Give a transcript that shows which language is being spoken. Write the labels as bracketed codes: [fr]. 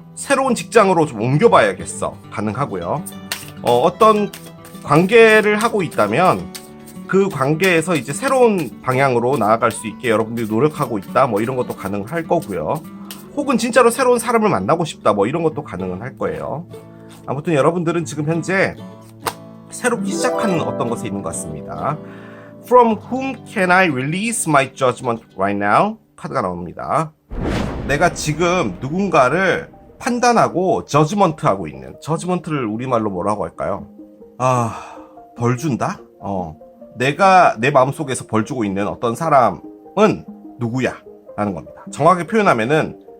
[ko] 새로운 직장으로 좀 옮겨봐야겠어, 가능하고요. 어떤 관계를 하고 있다면 그 관계에서 이제 새로운 방향으로 나아갈 수 있게 여러분들이 노력하고 있다, 뭐 이런 것도 가능할 거고요. 혹은 진짜로 새로운 사람을 만나고 싶다, 뭐 이런 것도 가능은 할 거예요. 아무튼 여러분들은 지금 현재 새롭게 시작하는 어떤 것에 있는 것 같습니다. [en] From whom can I release my judgment right now? [ko] 카드가 나옵니다. 내가 지금 누군가를 판단하고 저지먼트하고 있는, 저지먼트를 우리말로 뭐라고 할까요? 벌 준다? 내가 내 마음속에서 벌 주고 있는 어떤 사람은 누구야? 라는 겁니다. 정확하게 표현하면은